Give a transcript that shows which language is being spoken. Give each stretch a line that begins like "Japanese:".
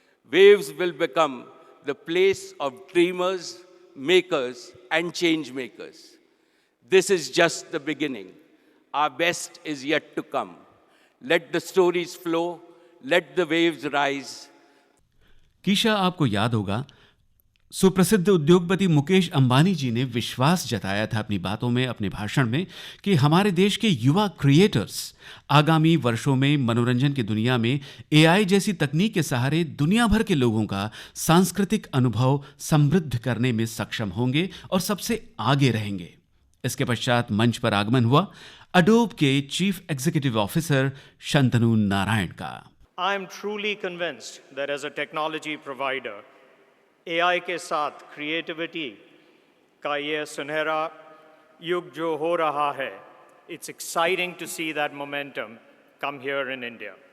English: Waves will become the place of dreamers, makers, and change makers. This is just the beginning. Our best is yet to come. Let the stories flow, let the waves rise.
Hindi: कीशा, आपको याद होगा सुप्रसिद्ध उद्योगपति मुकेश अंबानी जी ने विश्वास जताया था अपनी बातों में, अपने भाषण में, कि हमारे देश के युवा क्रिएटर्स आगामी वर्षों में मनोरंजन की दुनिया में एआई जैसी तकनीक के सहारे दुनिया भर के लोगों का सांस्कृतिक अनुभव समृद्ध करने में सक्षम होंगे और सबसे आगे रहेंगे। इसके पश्चात मंच पर आगमन हुआ अडोब के chief executive officer Shantanu Narayan का।
English: I am truly convinced that as a technology provider, AI
Hindi: के साथ creativity का ये सुनहरा युग जो हो रहा है,
English: it's exciting to see that momentum come here in India.